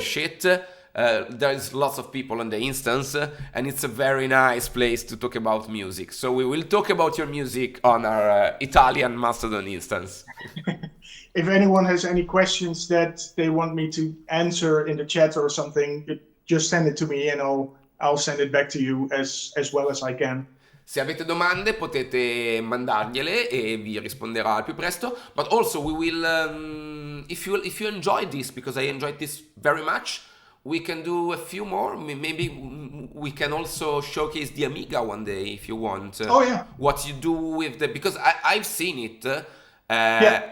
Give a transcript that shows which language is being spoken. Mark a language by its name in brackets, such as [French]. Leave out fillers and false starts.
[English] shit, there's lots of people on the instance, and it's a very nice place to talk about music. So we will talk about your music on our Italian Mastodon instance. if anyone has any questions that they want me to answer in the chat or something, just send it to me and I'll send it back to you as well as I can. [Italian] Se avete domande potete mandargliele e vi risponderà al più presto. [English] But also we will, if you enjoyed this, because I enjoyed this very much, we can do a few more. Maybe we can also showcase the Amiga one day if you want. Oh yeah, What you do with the, because I've seen it. yeah,